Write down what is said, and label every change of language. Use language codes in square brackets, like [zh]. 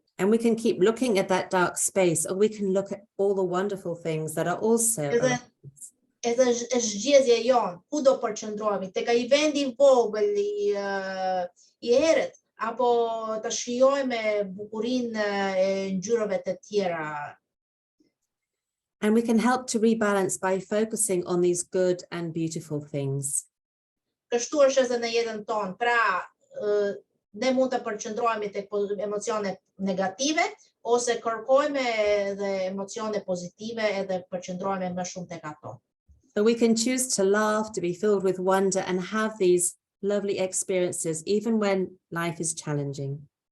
[en] And we can keep looking at that dark space, or we can look at all the wonderful things that are also around us. [sq] Edhe është zgjedhja jonë, ku do përqendrohemi, tek ai vendi i vogël i errët, apo ta shijojmë bukurinë e ngjyrave të tjera. [en] And we can help to rebalance by focusing on these good and beautiful things. [sq] Kështu është edhe në jetën tonë. Pra, ne mund të përqendrohemi tek emocione negative ose kërkojmë edhe emocione pozitive edhe përqendrohemi më shumë tek ato. [en] So we can choose to laugh, to be filled with wonder, and have these lovely experiences even when life is challenging.